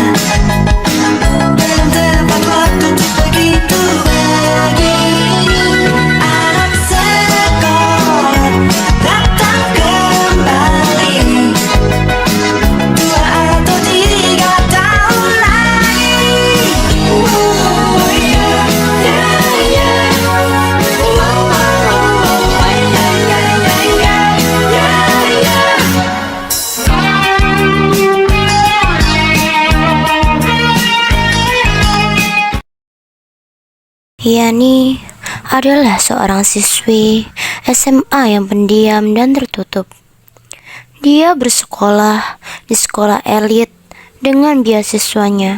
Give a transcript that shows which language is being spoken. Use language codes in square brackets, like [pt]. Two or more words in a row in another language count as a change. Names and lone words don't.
[id] Belum tepat waktu untuk begitu begini. Anak sekolah datang kembali, 2 atau 3 tahun lagi. [en] Oh yeah, yeah, yeah. Oh yeah, yeah, yeah, yeah, yeah, yeah. [id] Yani adalah seorang siswi SMA yang pendiam dan tertutup. Dia bersekolah di sekolah elit dengan beasiswanya.